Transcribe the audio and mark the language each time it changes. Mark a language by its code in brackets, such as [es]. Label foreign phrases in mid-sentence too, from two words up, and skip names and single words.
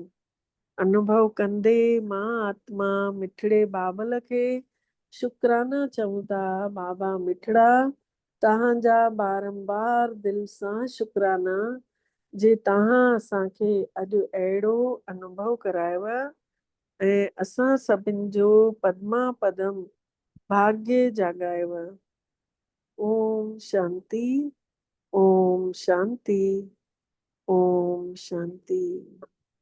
[sd] अनुभव कंदे मां आत्मा मिठड़े बाबल खे शुक्राना चऊं था। बाबा मिठड़ा, तव्हांजा बारंबार दिल सां शुक्राना जे तव्हां असांखे अॼु अहिड़ो अनुभव करायव ऐं असां सभिनि जो पदमा पदम भाग्य जाॻायव। [sa] ओम शांति, ओम शांति, ओम शांति।